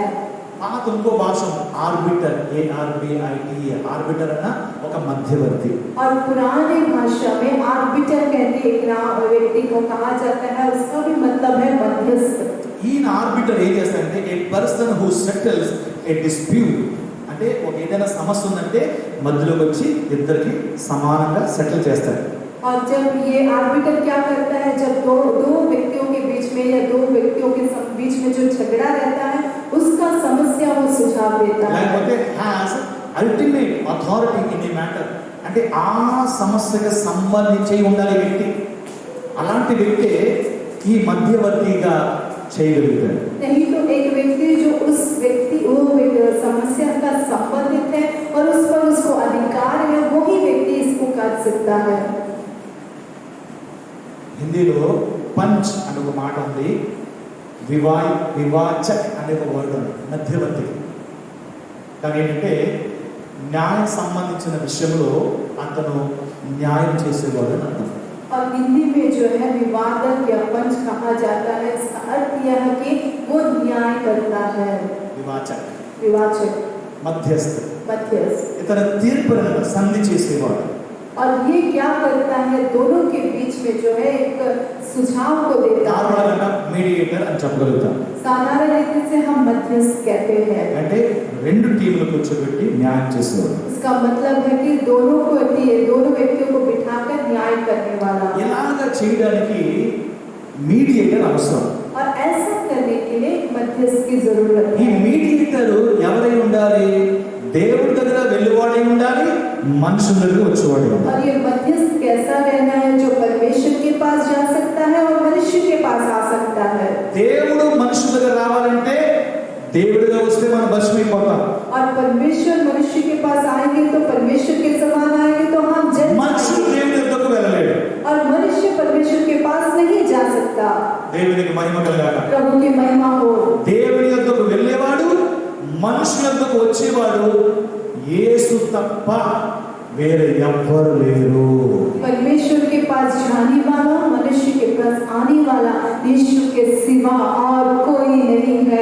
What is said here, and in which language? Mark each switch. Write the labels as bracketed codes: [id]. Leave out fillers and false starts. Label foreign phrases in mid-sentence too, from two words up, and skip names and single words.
[te] పాత ఇంకో భాష ఆర్బిటర్, ARBITER. ఆర్బిటర్ అన్న ఒక మధ్యవర్తి. [hi] और पुराने भाषा में आर्बिटर कहते एक व्यक्ति को कहा जाता है, उसका भी मतलब है मध्यस्थ। [te] ఈయన ఆర్బిటర్ ఏం చేస్తారంటే [en] a person who settles a dispute. [te] అంటే ఒక ఏదైనా సమస్య ఉందంటే మధ్యలోకి వచ్చి ఇద్దరికి సమానంగా సెటిల్ చేస్తారు. [hi] और जब ये आर्बिटर क्या करता है, जब दो व्यक्तियों के बीच में या दो व्यक्तियों के बीच में जो झगड़ा रहता है उसका समस्या वो सुझाव देता है। [en] లేకపోతే has ultimate authority in a matter. [te] అంటే ఆ సమస్యకు సంబంధించి ఉండాలి వ్యక్తి. అలాంటి వ్యక్తి ఈ మధ్యవర్తిగా చేయగలుగుతాడు. [hi] नहीं तो एक व्यक्ति जो उस व्यक्ति वो समस्या का संबंधित है और उस पर उसको अधिकार है, वही व्यक्ति इसको कर सकता है। [te] హిందీలో పంచ్ అనే ఒక మాట ఉంది, వివాచక్ అనే ఒక వర్డ్ ఉంది మధ్యవర్తికి. కానీ ఏంటంటే న్యాయం సంబంధించిన విషయంలో అతను న్యాయం చేసేవాడు అని అర్థం. [hi] और हिंदी में जो है विवादक या पंच कहा जाता है, इसका अर्थ यह है कि वो न्याय करता है, [te] వివాచక, [hi] विवाचक, [te] మధ్యస్థ. [hi] मध्यस्थ। [te] ఇతను తీర్పులను సంధి చేసేవాడు. [hi] और ये क्या करता है, दोनों के बीच में जो है एक सुझाव को देता है। [te] నార్మల్గా మీడియేటర్ అని చెప్పగలుగుతాం. [hi] साधारण रीति से हम मध्यस्थ कहते हैं। [te] అంటే రెండు టీములు కూర్చోబెట్టి న్యాయం చేసేవాడు. [hi] इसका मतलब है कि दोनों व्यक्तियों को बिठाकर न्याय करने वाला। [te] ఇలాగ చేయడానికి మీడియేటర్ అవసరం. [hi] और ऐसा करने के लिए एक मध्यस्थ की जरूरत [te] ఈ [hi] है। [te] మీడియేటర్ ఎవరై ఉండాలి? దేవుడి దగ్గర వెళ్ళేవాడై ఉండాలి, మనుషుల దగ్గర వచ్చేవాడే ఉండాలి. [hi] और ये मध्यस्थ कैसा रहना है, जो परमेश्वर के पास जा सकता है और मनुष्य के पास आ सकता है। [te] దేవుడు మనుషుల దగ్గర రావాలంటే దేవుడిగా వస్తే మనం భస్మైపోతాం. [hi] और परमेश्वर मनुष्य के पास आएंगे तो परमेश्वर के समान आएंगे तो हम जल [te] మనుషులు [hi] जाएंगे। [te] దేవుడి దగ్గరకు వెళ్ళలేడు. [hi] और मनुष्य परमेश्वर के पास नहीं जा सकता। [te] దేవునికి మహిమ కలగాక. [hi] प्रभु की महिमा हो। [te] దేవుని యొద్దకు వెళ్ళేవాడు, మనుషుల యొద్దకు వచ్చేవాడు యేసు తప్ప వేరే ఎవ్వరు లేరు. [hi] परमेश्वर के पास जाने वाला, मनुष्य के पास आने वाला यीशु के सिवा और कोई नहीं है।